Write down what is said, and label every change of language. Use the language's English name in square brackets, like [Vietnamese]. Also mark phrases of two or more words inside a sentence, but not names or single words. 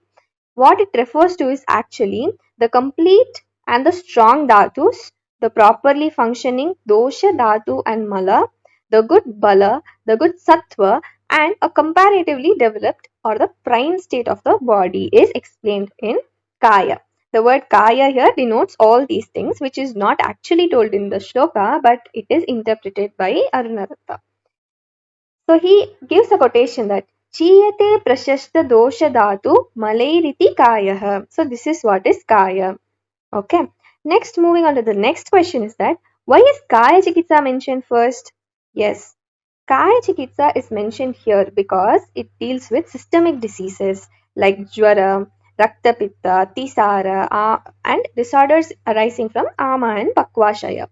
[English] What it refers to is actually the complete and the strong dhatus, the properly functioning [Sanskrit] दोष धातु [English] and mala, the good bala, the good sattva, and a comparatively developed or the prime state of the body is explained in Kaya. The word Kaya here denotes all these things, which is not actually told in the shloka, but it is interpreted by Arunadatta. So he gives a quotation that [Sanskrit] चीयते प्रशस्त दोष धातु मलैरिति कायः. [English] So this is what is kaya. Okay. Next, moving on to the next question is that why is [Sanskrit] काय चिकित्सा [English] mentioned first? Yes, [Sanskrit] काय चिकित्सा [English] is mentioned here because it deals with systemic diseases like Jwara, [Sanskrit] रक्त पित्त, [English] Tisara, and disorders arising from Ama and Pakvashaya.